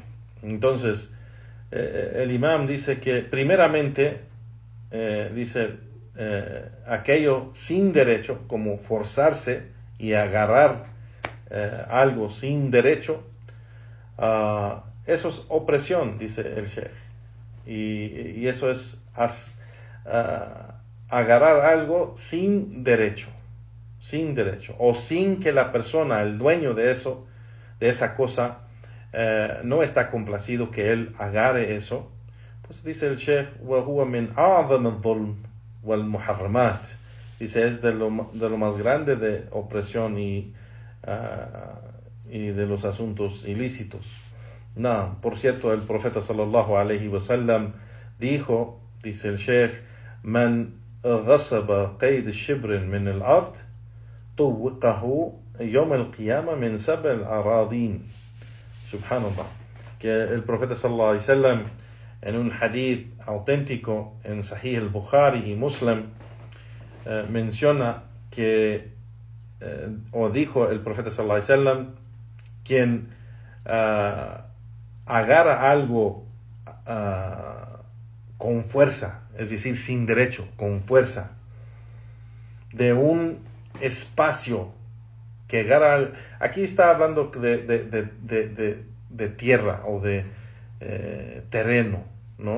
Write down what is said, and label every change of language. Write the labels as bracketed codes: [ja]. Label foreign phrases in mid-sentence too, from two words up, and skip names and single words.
[es] Entonces el imam dice que primeramente aquello sin derecho, como forzarse y agarrar algo sin derecho, eso es opresión, dice el Sheikh, y eso es agarrar algo sin derecho, o sin que la persona, el dueño de eso, de esa cosa, no está complacido que él agarre eso. Pues dice el Sheikh, [ar] وَهُوَ مِنْ أَعْظَمِ الظُّلْمِ وَالْمُحَرَّمَاتِ, [es] dice es de lo más grande de opresión y de los asuntos ilícitos. No, por cierto, el profeta [ar] صلى الله عليه وسلم [es] dijo, dice el Sheikh, [ar] من غصب قيد الشبر من الأرض طوقه يوم القيامة من سبع الأراضين. [es] Subhanallah, que el profeta [ar] صلى الله عليه وسلم [es] en un hadith auténtico en Sahih al-Bukhari y Muslim menciona que o dijo el profeta [ar] صلى الله عليه وسلم, [es] quien agarra algo con fuerza, es decir, sin derecho, con fuerza, de un espacio que agarra, aquí está hablando de tierra o de terreno, ¿no?